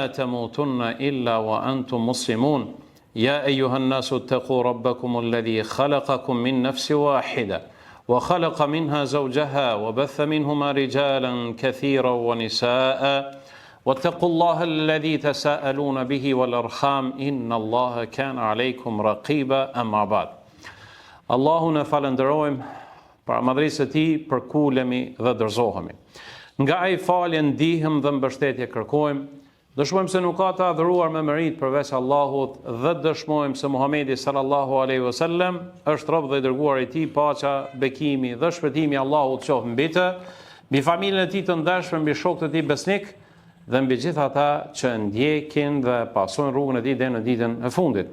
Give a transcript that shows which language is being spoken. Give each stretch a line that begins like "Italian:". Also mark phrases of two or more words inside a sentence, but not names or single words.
Arabic: تموتن إلا وأنتم مسلمون يا أيها الناس اتقوا ربكم الذي خلقكم من نفس واحدة وخلق منها زوجها وبث منهما رجالا كثيرا ونساء واتقوا الله الذي تساءلون به والأرحام إن الله كان عليكم رقيبا أما بعد
Albanian: Allahun e falenderojmë për madhërisë e tij, për kulemi dhe dorëzohemi. Nga ai falje ndihëm dhe mbështetje kërkojmë. Dëshmojmë se nuk ka të adhuruar me merit përveç Allahut dhe dëshmojmë se Muhamedi
Arabic: صلى الله عليه وسلم
Albanian: është rob dhe i dërguar i tij, paqja, bekimi dhe shpëtimi Allahut qoftë mbi të, mbi familjen e tij të ndershme, mbi shokët e tij besnik dhe mbi gjithë ata që ndjekin dhe pasojnë rrugën e tij deri në ditën e fundit.